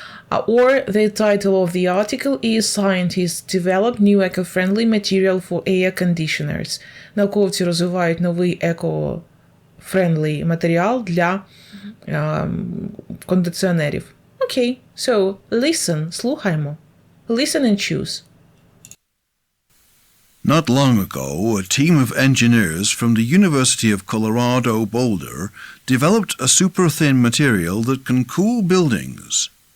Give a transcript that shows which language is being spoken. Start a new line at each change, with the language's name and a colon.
English: Or the title of the article is Scientists develop new eco-friendly material for air conditioners.
Ukrainian: Науковці розвивають новий eco-friendly матеріал для кондиціонерів.
English: Okay, so listen, слухаймо. Listen and choose. Not long ago, a team of engineers from the University of Colorado Boulder developed a super-thin material that can cool buildings.